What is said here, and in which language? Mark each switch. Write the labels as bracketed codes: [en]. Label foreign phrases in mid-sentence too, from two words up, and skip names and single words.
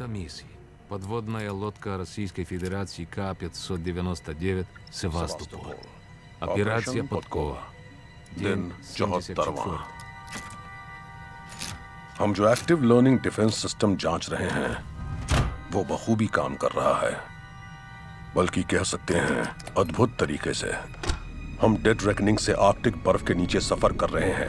[ru] миссии. Подводная лодка Российской Федерации К-599 «Севастополь». Операция «Подкова». [hi] दिन 74वां। 74। हम जो [en] active learning defense system [hi] जांच रहे हैं वो बखूबी काम कर रहा है, बल्कि कह सकते हैं अद्भुत तरीके से। हम [en] dead reckoning [hi] से आर्कटिक बर्फ के नीचे सफर कर रहे हैं।